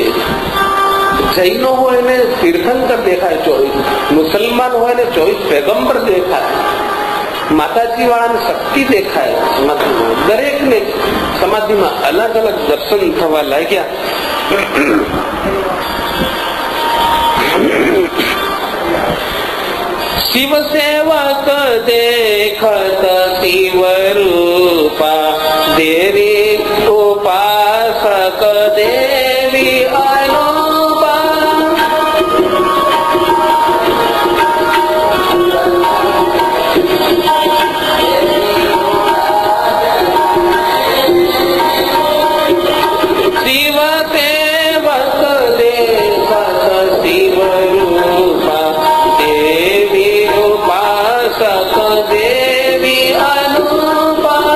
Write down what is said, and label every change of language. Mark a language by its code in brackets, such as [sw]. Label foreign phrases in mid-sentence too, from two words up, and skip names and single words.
[gu] જૈનો હોય ને તીર્થંકર દેખાય 24, મુસલમાન હોય ને 24 પેગમ્બર દેખાય, માતાજી વાળાની શક્તિ દેખાય સમાધિમાં. દરેક ને સમાધિમાં અલગ અલગ દર્શન થવા લાગ્યા. [awa] शिव सेवक देखत शिव रूपा देवी उपासक देवी अनुपा। शिव सेवक देखत शिव रूपा देवी उपासक देवी अनुपा।